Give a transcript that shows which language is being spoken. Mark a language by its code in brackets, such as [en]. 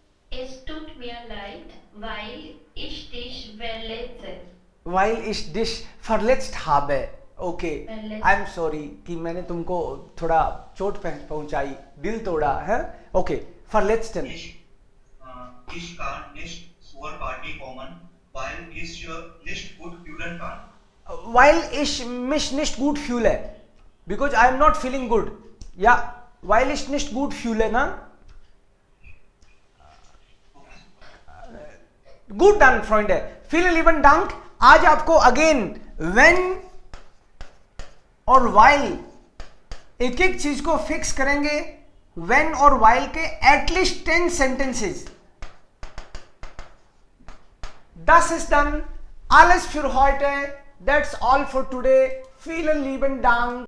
[de] Es tut mir leid, weil ich dich verletze. While ich dich verletzt habe. Okay, Verletzt. [en] I am sorry [hi] कि मैंने तुमको थोड़ा चोट पहुंचाई, दिल तोड़ा है. [de] ओके, verletzten. Ich kann nicht zur Party kommen, weil ich nicht gut fühlen kann. While ich mich nicht gut fühle, [en] because I am not feeling good. [de] Ja, while ich nicht gut fühle, ना. Gut done, Freunde. Vielen lieben Dank. [hi] आज आपको again when और while एक एक चीज को fix करेंगे. when और while के at least 10 sentences. [de] Das ist dann alles für heute. [en] That's all for today. [de] Vielen lieben Dank.